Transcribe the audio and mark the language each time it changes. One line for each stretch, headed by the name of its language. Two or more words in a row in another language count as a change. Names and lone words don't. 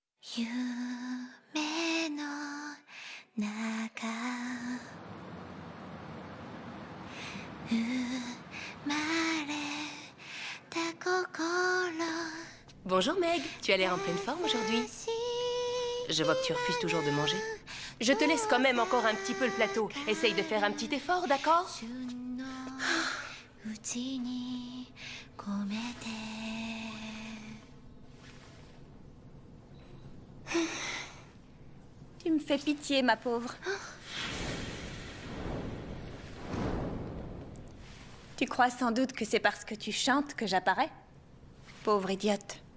Japanese: 夢の中生まれた心
French: Bonjour Meg, tu as l'air en pleine forme aujourd'hui. Je vois que tu refuses toujours de manger. Je te laisse quand même encore un petit peu le plateau. Essaye de faire un petit effort, d'accord?
Japanese: うちに込めて
French: Tu me fais pitié, ma pauvre. Tu crois sans doute que c'est parce que tu chantes que j'apparais? Pauvre idiote.